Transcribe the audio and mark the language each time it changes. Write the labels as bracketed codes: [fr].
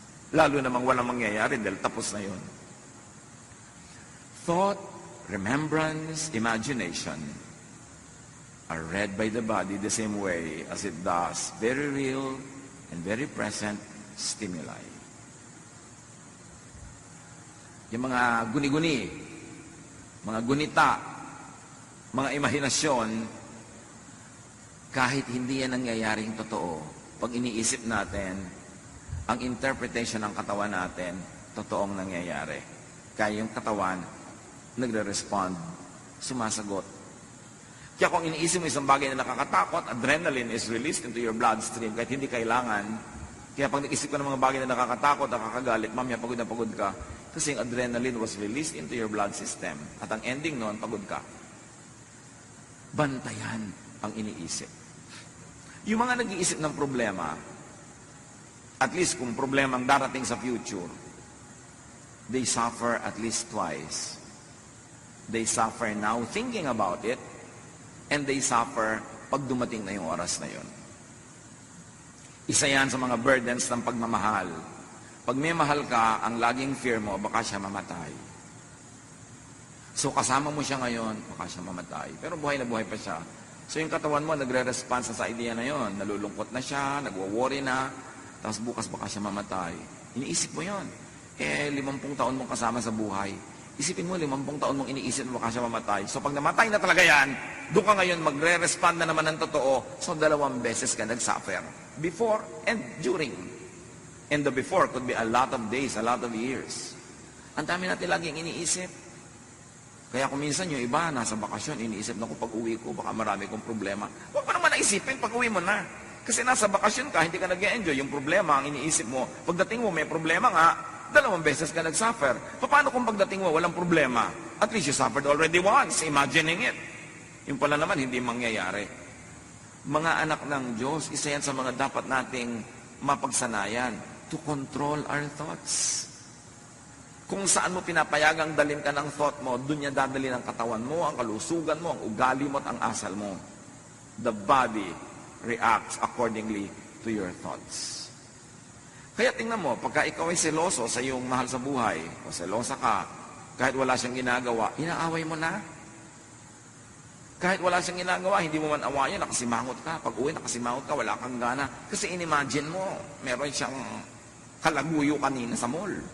[tl] Lalo namang walang mangyayari dahil tapos na yun. [en] Thought, remembrance, imagination are read by the body the same way as it does very real and very present stimuli. [tl] Yung mga guni-guni, mga gunita, mga imahinasyon, kahit hindi yan nangyayaring totoo, pag iniisip natin, ang interpretation ng katawan natin, totoong nangyayari. Kaya yung katawan, nagre-respond, sumasagot. Kaya kung iniisip mo isang bagay na nakakatakot, [en] adrenaline is released into your bloodstream [tl] kahit hindi kailangan. Kaya pag nag-isip ka ng mga bagay na nakakatakot, nakakagalit, mamaya pagod na pagod ka, kasi yung [en] adrenaline was released into your blood system. [tl] At ang ending noon, pagod ka. Bantayan ang iniisip. Yung mga nag-iisip ng problema, at least kung problema ang darating sa future, [en] they suffer at least twice. They suffer now thinking about it, and they suffer [tl] pag dumating na yung oras na yun. Isa yan sa mga burdens ng pagmamahal. Pag may mahal ka, ang laging fear mo, baka siya mamatay. So kasama mo siya ngayon, baka siya mamatay. Pero buhay na buhay pa siya. So yung katawan mo, nagre-response sa idea na yon. Nalulungkot na siya, nagwo-worry na, tapos bukas baka siya mamatay. Iniisip mo yon. 50 taon mong kasama sa buhay. Isipin mo, 50 taon mong iniisip mo baka siya mamatay. So pag namatay na talaga yan, doon ka ngayon magre-respond na naman ng totoo. So 2 beses ka nag-suffer. [en] Before and during. And the before could be a lot of days, a lot of years. [tl] Ang dami natin laging iniisip. Kaya kung minsan yung iba, nasa bakasyon, iniisip na ko pag uwi ko, baka marami kong problema. Huwag mo naman naisipin pag uwi mo na. Kasi nasa bakasyon ka, hindi ka nag-enjoy. Yung problema, ang iniisip mo, pagdating mo may problema nga, 2 beses ka nag-suffer. Paano kung pagdating mo walang problema? [en] At least you suffered already once, imagining it. [tl] Yung pala naman, hindi mangyayari. Mga anak ng Diyos, isa yan sa mga dapat nating mapagsanayan [en] to control our thoughts. [tl] Kung saan mo pinapayagang dalhin ka ng thought mo, dun niya dadalhin ang katawan mo, ang kalusugan mo, ang ugali mo at ang asal mo. [en] The body reacts accordingly to your thoughts. [tl] Kaya tingnan mo, pagka ikaw ay seloso sa iyong mahal sa buhay, o selosa ka, kahit wala siyang ginagawa, inaaway mo na. Kahit wala siyang ginagawa, hindi mo man awayan, nakasimangot ka. Pag uwi, nakasimangot ka, wala kang gana. Kasi inimagine mo, meron siyang kalaguyo kanina sa mall.